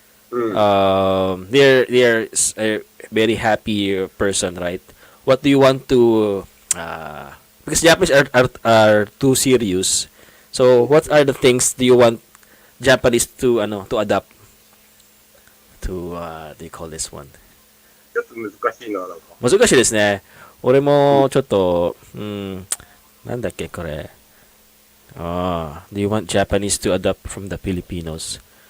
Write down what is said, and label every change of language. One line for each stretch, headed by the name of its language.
English: They're a very happy person, right? What do you want to because Japanese are too serious. So what are the things do you want Japanese to adapt to they call this one?
Japanese: ちょっと難しいな、なんか。難しいですね。俺もちょっと、なんだっけこれ。
English: Do you want Japanese to adapt from the Filipinos?